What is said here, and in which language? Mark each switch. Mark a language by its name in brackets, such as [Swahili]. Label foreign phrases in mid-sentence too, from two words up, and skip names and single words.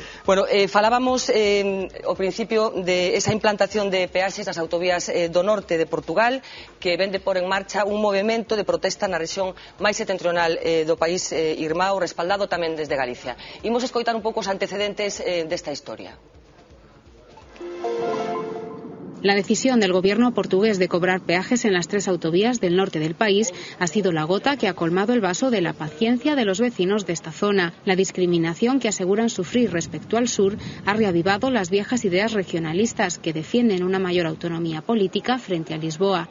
[Galician] Bueno, falábamos ao principio de esa implantación de peaxes nas autovías do norte de Portugal, que vende por en marcha un movimento de protesta na rexión máis setentrional do país irmão, respaldado tamén desde Galicia. Imos escoitar un pouco os antecedentes desta historia. [Spanish] La decisión del gobierno portugués de cobrar peajes en las 3 autovías del norte del país ha sido la gota que ha colmado el vaso de la paciencia de los vecinos de esta zona. La discriminación que aseguran sufrir respecto al sur ha reavivado las viejas ideas regionalistas que defienden una mayor autonomía política frente a Lisboa.